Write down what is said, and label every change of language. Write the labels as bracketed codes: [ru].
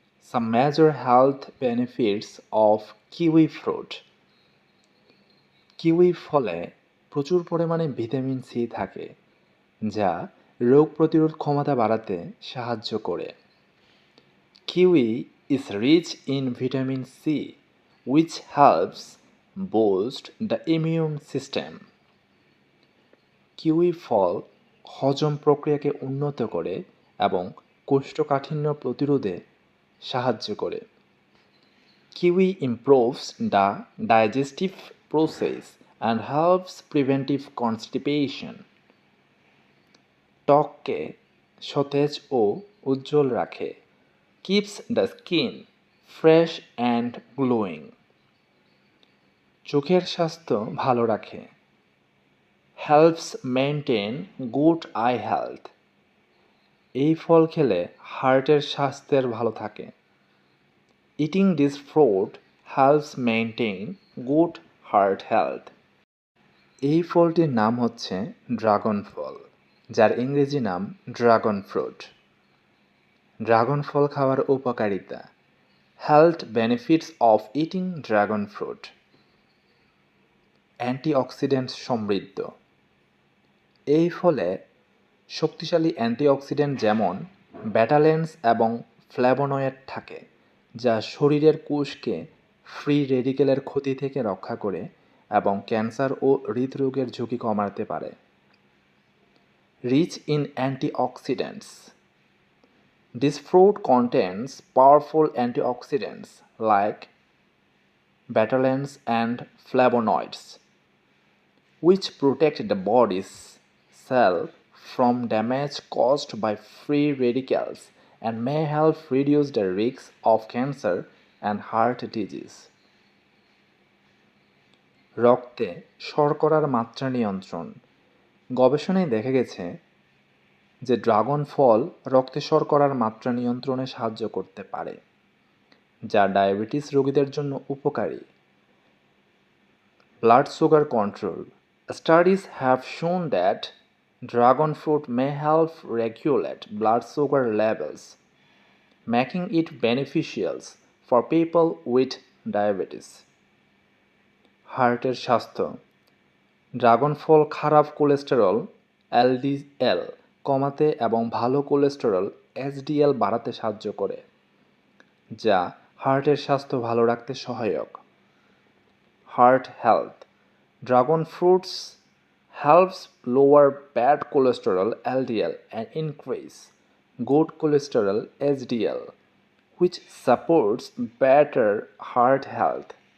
[en] Some major health benefits of kiwi fruit. [bn] Kiwi ফলে প্রচুর পরিমাণে ভিটামিন সি থাকে, যা রোগ প্রতিরোধ ক্ষমতা বাড়াতে সাহায্য করে। [en] Kiwi is rich in vitamin C, which helps boost the immune system. [bn] Kiwi ফল হজম প্রক্রিয়াকে উন্নত করে এবং কোষ্ঠকাঠিন্য প্রতিরোধে সাহায্য করে। [en] Kiwi improves the digestive process and helps preventive constipation. [bn] ত্বককে সতেজ ও উজ্জ্বল রাখে। [en] Keeps the skin fresh and glowing. [bn] চোখের স্বাস্থ্য ভালো রাখে। [en] Helps maintain good eye health. [bn] এই ফল খেলে হার্টের স্বাস্থ্যের ভালো থাকে। [en] Eating this fruit helps maintain good heart health. [bn] এই ফলটির নাম হচ্ছে ড্রাগন ফল, যার ইংরেজি নাম ড্রাগন ফ্রুট। ড্রাগন ফল খাওয়ার উপকারিতা। [en] Health benefits of eating dragon fruit. [bn] Antioxidant সমৃদ্ধ। এই ফলে শক্তিশালী অ্যান্টিঅক্সিডেন্ট যেমন ব্যাটালেন্স এবং ফ্ল্যাভোনয়েড থাকে, যা শরীরের কোষকে ফ্রি রেডিকেলের ক্ষতি থেকে রক্ষা করে এবং ক্যান্সার ও হৃদরোগের ঝুঁকি কমাতে পারে। [en] Rich in antioxidants. This fruit contains powerful antioxidants like betalains and flavonoids, which protect the body's cell from damage caused by free radicals and may help reduce the risk of cancer and heart disease. [bn] রক্তে শর্করার মাত্রা নিয়ন্ত্রণ। গবেষণায় দেখা গেছে যে dragon ফল রক্তে শর্করার মাত্রা নিয়ন্ত্রণে সাহায্য করতে পারে, যা ডায়াবেটিস রোগীদের জন্য উপকারী। [en] Blood sugar control. Studies have shown that dragon fruit may help regulate blood sugar levels, making it beneficial for people with diabetes. [bn] হার্টের স্বাস্থ্য। ড্রাগন ফল খারাপ কোলেস্টেরল এলডিএল কমাতে এবং ভালো কোলেস্টেরল এইচডিএল বাড়াতে সাহায্য করে, যা হার্টের স্বাস্থ্য ভালো রাখতে সহায়ক। [en] Heart health. Dragon fruits helps lower bad cholesterol LDL and increase good cholesterol HDL, which supports better heart health.